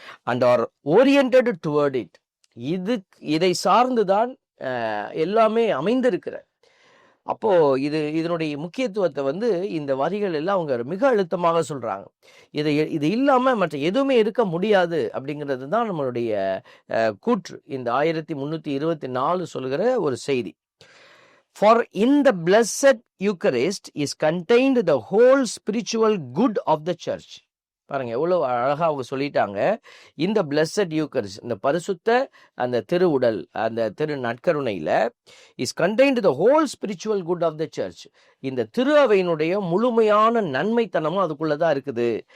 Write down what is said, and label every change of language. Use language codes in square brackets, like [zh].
[en] and are oriented toward it, [ta] இதை சார்ந்துதான் எல்லாமே அமைந்திருக்கிறது. அப்போ இதனுடைய முக்கியத்துவத்தை இந்த வரிகள் எல்லாம் அவங்க மிக அழுத்தமாக சொல்றாங்க. இது இல்லாம மற்ற எதுவுமே இருக்க முடியாது அப்படிங்கிறது தான் நம்மளுடைய கூற்று. இந்த 1324 சொல்கிற ஒரு செய்தி. [en] For in the blessed Eucharist is contained the whole spiritual good of the church. [ta] பாருங்க எவ்வளவு அழகா அவங்க சொல்லிட்டாங்க. இந்த பிளஸட் யூக்கரிஸ்ட், இந்த பரிசுத்த அந்த திருவுடல், அந்த திரு நற்கருணையில [en] Is contained the whole spiritual good of the church. [ta] இந்த திரு அவையினுடைய முழுமையான நன்மைத்தனமும் அதுக்குள்ளதான் இருக்குது.